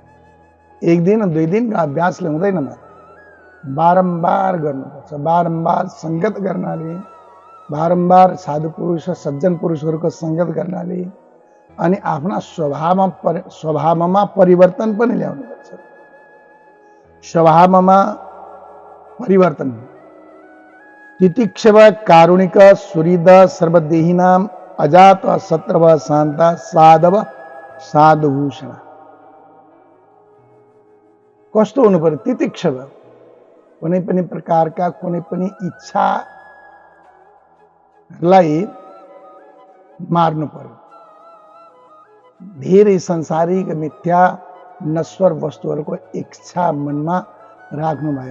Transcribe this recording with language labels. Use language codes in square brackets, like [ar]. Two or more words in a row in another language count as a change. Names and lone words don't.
[ne] एक दिन दुई दिनको अभ्यासले हुँदैन माता, बारम्बार गर्नुपर्छ। बारम्बार सङ्गत गर्नाले, बारम्बार साधु पुरुष सज्जन पुरुषहरूको सङ्गत गर्नाले अनि आफ्ना स्वभावमा परिवर्तन पनि ल्याउनुपर्छ। स्वभावमा परिवर्तन [sa] तितिक्षव कारुणिक सुहृद सर्वदेहिनाम अजात शत्रव शान्त साधव साधुभूषण। [ne] कस्तो हुनु पर्यो? तितिक्षव, कुनै पनि प्रकारका कुनै पनि इच्छालाई मार्नु पर्यो। धेरै संसारिक मिथ्या नश्वर वस्तुहरूको इच्छा मनमा राख्नु भएन।